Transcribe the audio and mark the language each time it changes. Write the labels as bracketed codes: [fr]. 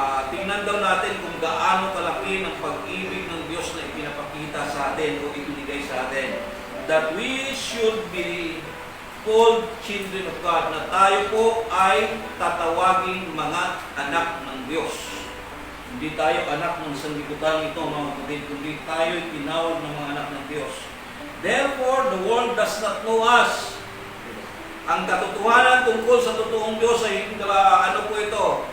[tl] Tingnan daw natin kung gaano kalaki ng pag-ibig ng Diyos na ipinapakita sa atin o ibinigay sa atin. [en] That we should be called children of God, [tl] na tayo po ay tatawaging mga anak ng Diyos. Hindi tayo anak ng sanlibutan ito, mga kapatid, kundi tayo tinawag ng mga anak ng Diyos. [en] Therefore, the world does not know us. [tl] Ang katotohanan tungkol sa totoong Diyos ay ano po ito?